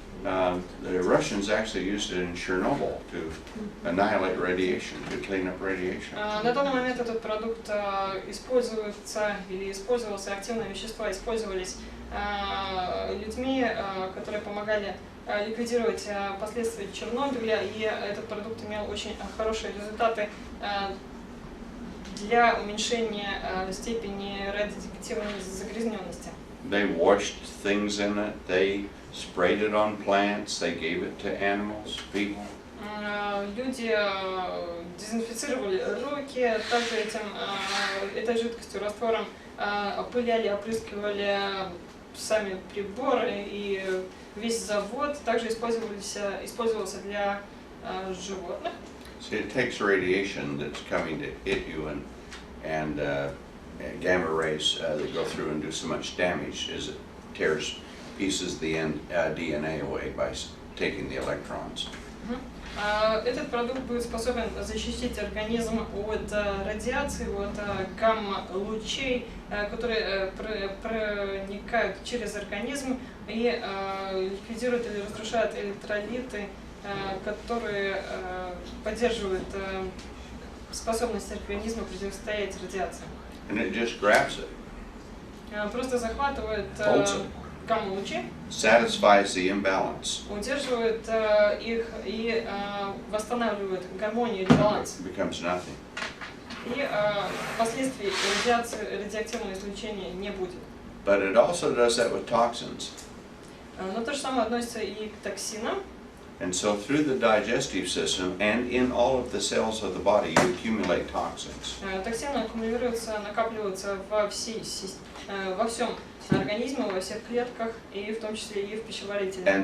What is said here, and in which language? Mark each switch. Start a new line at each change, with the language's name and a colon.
English: The Russians actually used it in Chernobyl to annihilate radiation, to clean up radiation.
Russian: На данный момент этот продукт используется или использовался, активные вещества использовались людьми, которые помогали ликвидировать последствия Чернобыля, и этот продукт имел очень хорошие результаты для уменьшения степени радиоактивной загрязненности.
English: They washed things in it, they sprayed it on plants, they gave it to animals, people.
Russian: Люди дезинфицировали руки, также этой жидкостью, раствором опыляли, опрыскивали сами приборы и весь завод. Также использовался для животных.
English: See, it takes radiation that's coming to hit you and gamma rays that go through and do so much damage as it tears pieces of the DNA away by taking the electrons.
Russian: Этот продукт будет способен защитить организм от радиации, от гамма-лучей, которые проникают через организм и ликвидируют или разрушают электролиты, которые поддерживают способность организма противостоять радиации.
English: And it just grabs it,
Russian: Просто захватывает гамма-лучи,
English: satisfies the imbalance,
Russian: удерживает их и восстанавливает гармонию или баланс.
English: becomes nothing.
Russian: И последствий радиоактивного излучения не будет.
English: But it also does that with toxins.
Russian: Но то же самое относится и к токсинам.
English: And so through the digestive system and in all of the cells of the body, you accumulate toxins.
Russian: Токсины аккумулируются, накапливаются во всем организме, во всех клетках, и в том числе и в пищеварительном